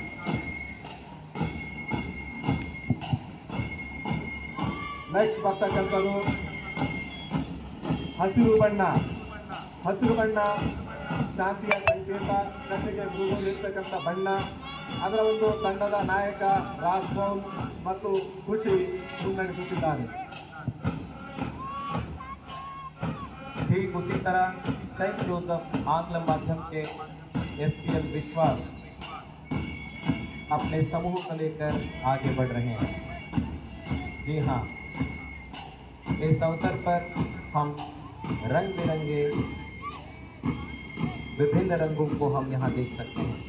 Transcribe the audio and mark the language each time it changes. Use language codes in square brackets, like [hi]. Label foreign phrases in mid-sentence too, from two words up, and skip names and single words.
[kn] ನೆಕ್ಸ್ಟ್ ಬರ್ತಕ್ಕಂಥದ್ದು ಹಸಿರು ಬಣ್ಣ ಶಾಂತಿಯ ಸಂಕೇತ, ಕಣ್ಣಿಗೆ ಇರ್ತಕ್ಕಂಥ ಬಣ್ಣ. ಅದರ ಒಂದು ತಂಡದ ನಾಯಕ ರಾಜ್ಭವನ್ ಮತ್ತು ಖುಷಿ ಮುನ್ನಡೆಸುತ್ತಿದ್ದಾರೆ. [hi] ठीक उसी तरह सेंट जोसेफ आंग्ल माध्यम के SPL विश्वास अपने समूह को लेकर आगे बढ़ रहे हैं। जी हाँ, इस अवसर पर हम रंग बिरंगे विभिन्न रंगों को हम यहाँ देख सकते हैं।